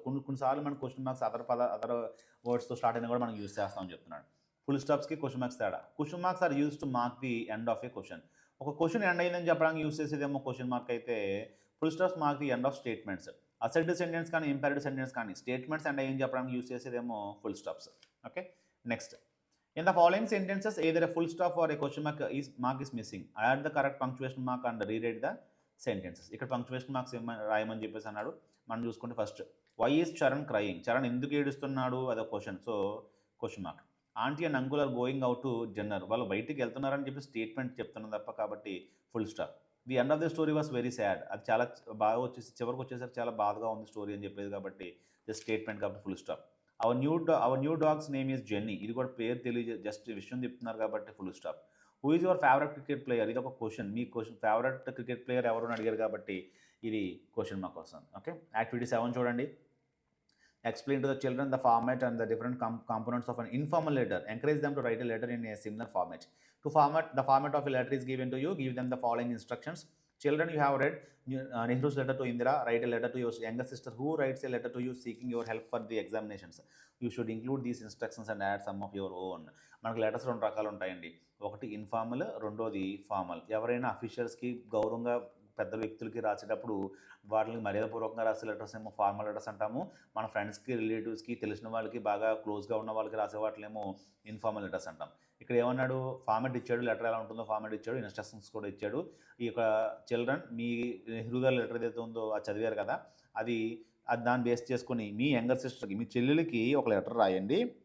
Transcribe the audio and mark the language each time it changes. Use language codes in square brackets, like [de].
[te] కొన్నిసార్లు మన question marks other వర్డ్స్తో start అయినా కూడా మనం యూస్ చేస్తామని చెప్తున్నాడు. ఫుల్ స్టాప్స్కి క్వశ్చన్ మార్క్స్ తేడా. [en] Question marks are use to mark the end of a question. [te] ఒక క్వశ్చన్ ఎండ్ అయిందని చెప్పడానికి యూస్ చేసేదేమో క్వశ్చన్ మార్క్ అయితే, [en] Full stops mark the end of statements. [te] Assertive sentence కానీ ఇంపారేటివ్ సెంటెన్స్ కానీ statements end అయ్యని చెప్పడానికి use చేసేదేమో full stops. [en] Okay, next. In the following sentences, either a full stop or a question mark is missing. Add the correct punctuation mark and rewrite the sentences. [te] ఇక్కడ punctuation marks రాయమని చెప్పేసి అన్నాడు. మనం చూసుకుంటే first, [en] Why is Charan crying. [te] Charan ఎందుకు ఏడుస్తున్నాడు, అదొక question. So question mark. [en] Aunty and uncle are going out to dinner. [te] వాళ్ళు బయటికి వెళ్తున్నారని చెప్పి స్టేట్మెంట్ చెప్తున్నాం తప్ప, కాబట్టి full stop. [en] The end of the story was very sad. [te] అది చాలా బాగా చివరికి వచ్చేసరికి చాలా బాధగా ఉంది స్టోరీ అని చెప్పేది కాబట్టి జస్ట్ స్టేట్మెంట్ కాబట్టి full stop. [en] Our new dog's name is Jenny. [te] ఇది కూడా పేరు తెలియజే జస్ట్ విషయం చెప్తున్నారు కాబట్టి full stop. [en] Who is your favourite cricket player. [te] ఇది ఒక క్వశ్చన్. మీ క్వశ్చన్ ఫేవరెట్ క్రికెట్ ప్లేయర్ ఎవరు అని అడిగారు కాబట్టి ఇది క్వశ్చన్ మార్క్ వస్తుంది. ఓకే, యాక్టివిటీ 7 చూడండి. [en] Explain to the children the format and the different components of an informal letter. Encourage them to write a letter in a similar format. The format of a letter is given to you. Give them the following instructions. Children, you have read Nehru's letter to Indira. Write a letter to your younger sister who writes a letter to you seeking your help for the examinations. You should include these instructions and add some of your own. [te] మనకు letters 2 రకాలు ఉంటాయండి. ఒకటి informal, రెండోది formal. ఎవరైనా అఫీషియల్స్కి గౌరవంగా పెద్ద వ్యక్తులకి రాసేటప్పుడు వాటిని మర్యాదపూర్వకంగా రాసే లెటర్స్ ఏమో ఫార్మల్ లెటర్స్ అంటాము. మన ఫ్రెండ్స్కి, రిలేటివ్స్కి, తెలిసిన వాళ్ళకి, బాగా క్లోజ్గా ఉన్న వాళ్ళకి రాసే వాటినేమో ఇన్ఫార్మల్ లెటర్స్ అంటాం. ఇక్కడ ఏమన్నాడు? ఫార్మాట్ ఇచ్చాడు, లెటర్ ఎలా ఉంటుందో ఫార్మాట్ ఇచ్చాడు, ఇన్స్ట్రక్షన్స్ కూడా ఇచ్చాడు. ఈ యొక్క చిల్డ్రన్, మీ నెహ్రూ గారి లెటర్ ఏదైతే ఉందో అది చదివారు కదా, అది దాన్ని బేస్ చేసుకొని మీ యంగర్ సిస్టర్కి, మీ చెల్లెలకి ఒక లెటర్ రాయండి.